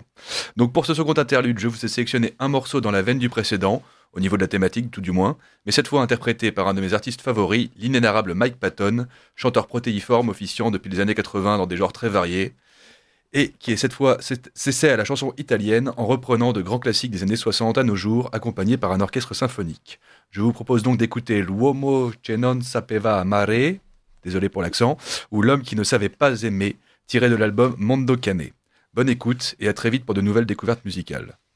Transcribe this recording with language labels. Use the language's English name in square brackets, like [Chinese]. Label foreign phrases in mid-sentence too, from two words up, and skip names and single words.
[French] Donc pour ce second interlude, je vous ai sélectionné un morceau dans la veine du précédent, au niveau de la thématique tout du moins, mais cette fois interprété par un de mes artistes favoris, l'inénarrable Mike Patton, chanteur protéiforme officiant depuis les années 80 dans des genres très variés, et qui est cette fois s'essaie à la chanson italienne en reprenant de grands classiques des années 60 à nos jours, accompagnés par un orchestre symphonique. Je vous propose donc d'écouter L'uomo che non sapeva amare, désolé pour l'accent, ou L'homme qui ne savait pas aimer, tiré de l'album Mondo Cane. Bonne écoute et à très vite pour de nouvelles découvertes musicales.